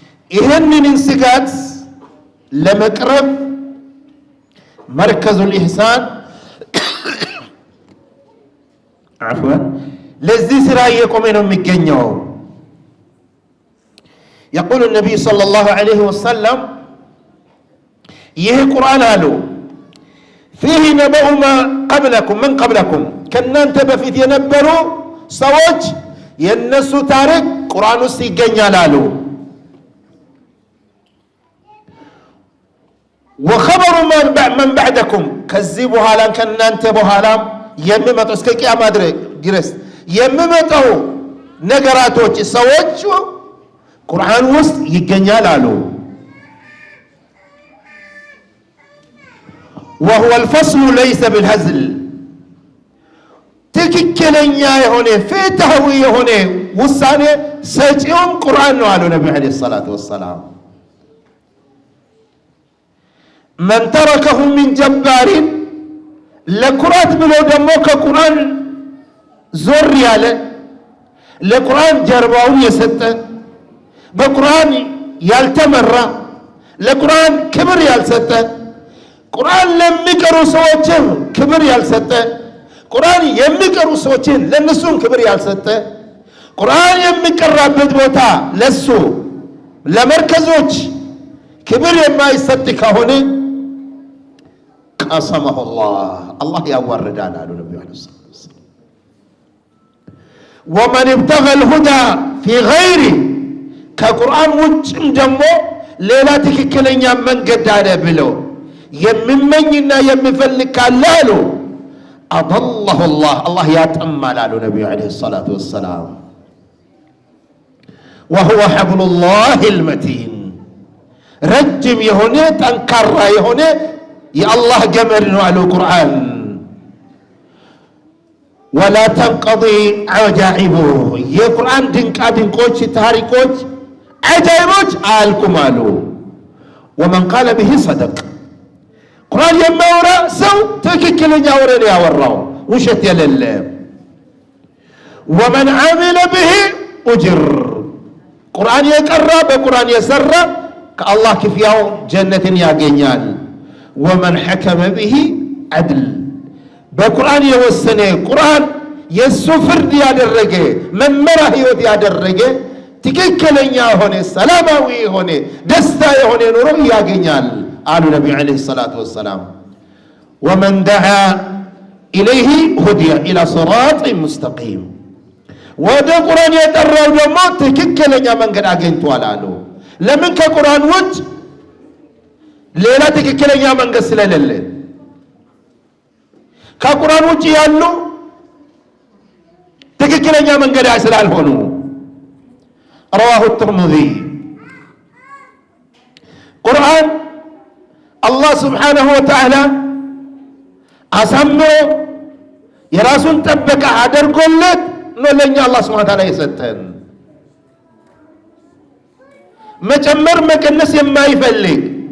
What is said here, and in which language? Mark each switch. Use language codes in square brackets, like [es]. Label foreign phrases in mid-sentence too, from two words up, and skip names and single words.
[am] ይህንን ስጋት ለመቅረብ መርከዙል ኢሕሳን አፍዋን ለዚህ ስራ እየቆመ ነው የሚገኘው። [ar] يقول النبي صلى الله عليه وسلم [am] ይህ ቁርአን አሉ [ar] فيه نبأ ما قبلكم من قبلكم [am] ከእናንተ በፊት የነበሩ ሰዎች የነሱ ታሪክ ቁርአን ውስጥ ይገኛል አሉ። [ar] وخبر من بعدكم [am] ከዚህ በኋላ ከእናንተ በኋላ የሚመጡ እስከ ቂያማ ድረስ የሚመጡ ነገራቶች ሰዎች ቁርአን ውስጥ ይገኛል አሉ። [ar] وهو الفصل ليس بالهزل [am] ትክክለኛ የሆነ ፍትሃዊ የሆነ ውሳኔ ሰጪውም ቁርአን ነው አሉ ነብዩ [ar] عليه الصلاة والسلام። من تركه من جبار [am] ለቁርአን ብሎ ደግሞ ከቁርአን ዞር ያለ ለቁርአን ጀርባውን የሰጠ በቁርአን ያልተመራ ለቁርአን ክብር ያልሰጠ ቁርአን ለሚቀሩ ሰዎችም ክብር ያልሰጠ ቁርአን የሚቀሩ ሰዎችን ለነሱም ክብር ያልሰጠ ቁርአን የሚቀራበት ቦታ ለሱ ለመርከዞች ክብር የማይሰጥ ከሆነ [ar] قصمه الله [am] ያዋርዳል አሉ ነብዩ [ar] عليه السلام። ومن ابتغى الهدى في غيره [am] ከቁርአን ውጭም ደግሞ ሌላ ትክክለኛ መንገድ አለ ብለው የሚመኝና የሚፈልግ ካለ አሉ [ar] አضله الله [am] ያጠማል አሉ ነብዩ [ar] عليه الصلاة والسلام። وهو حبل الله المتين [am] ረጅም የሆነ ጠንካራ የሆነ የአላህ ገመድ ነው አሉ ቁርአን። [ar] ولا تنقضي عجائبه [am] የቁርአን ድንቃ ድንቆች ታሪኮች አጃይቦች አልቁም አሉ። [ar] ومن قال به صدق [am] ቁርአን የሚያወራ ሰው ትክክለኛ ወሬ ነው ያወራው ውሸት የሌለ። [ar] ومن عمل به أجر [am] ቁርአን የቀራ በቁርአን የሰራ ከአላህ ክፍያው ጀነትን ያገኛል። [ar] ومن حكم به [am] عدل በቁርአን የወሰነ ቁርአን የሱ ፍርድ ያደረገ መመሪያ ህይወት ያደረገ ትክክለኛ ሆነ ሰላማዊ ሆነ ደስታ የሆነ ኑሮ ያገኛል አሉ ነብዩ [ar] عليه الصلاة والسلام። ومن دعا إليه هدي إلى صراط مستقيم [am] ወደ ቁርአን የጠራው ደግሞ ትክክለኛ መንገድ አግኝቷል አሉ። ለምን ከቁርአን ውጭ ሌላ ትክክለኛ መንገድ ስለሌለ ከቁርአን ውጭ ያሉ ትክክለኛ መንገድ ስላልሆኑ። [ar] رواه الترمذي [am] ቁርአን [ar] الله سبحانه وتعالى [am] አሳምሮ የራሱን ጠበቃ አድርጎለት ነው ለኛ [ar] الله سبحانه وتعالى [am] የሰጠን። መጨመር መቀነስ የማይፈልግ